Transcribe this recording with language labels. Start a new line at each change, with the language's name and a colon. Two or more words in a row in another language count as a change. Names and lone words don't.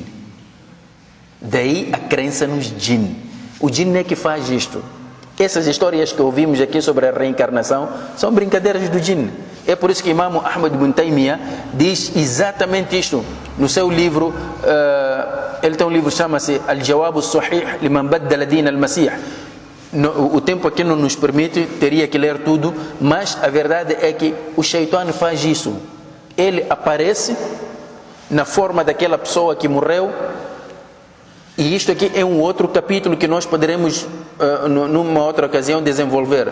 Portuguese: Daí a crença nos djinn. O djinn é que faz isto. Essas histórias que ouvimos aqui sobre a reencarnação são brincadeiras do djinn. É por isso que Imam Ahmad ibn Taymiyyah diz exatamente isto no seu livro. Ele tem um livro que chama-se Al-Jawab al-Sahih liman baddala din al-Masih. O tempo aqui não nos permite, teria que ler tudo, mas a verdade é que o Shaitan faz isso. Ele aparece na forma daquela pessoa que morreu, e isto aqui é um outro capítulo que nós poderemos numa outra ocasião desenvolver.